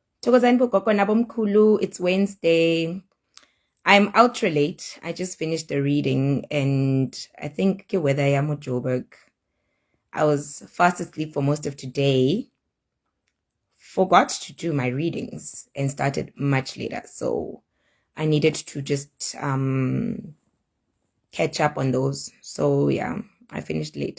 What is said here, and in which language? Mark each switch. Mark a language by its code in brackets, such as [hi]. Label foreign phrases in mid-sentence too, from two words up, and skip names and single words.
[zu] Thokozani bogogo nabomkhulu, [en] it's Wednesday. I'm ultra late. I just finished the reading and I think [st] ke weather ya mo [en] Joburg. I was fast asleep for most of today. Forgot to do my readings and started much later. So I needed to just catch up on those. So yeah, I finished late.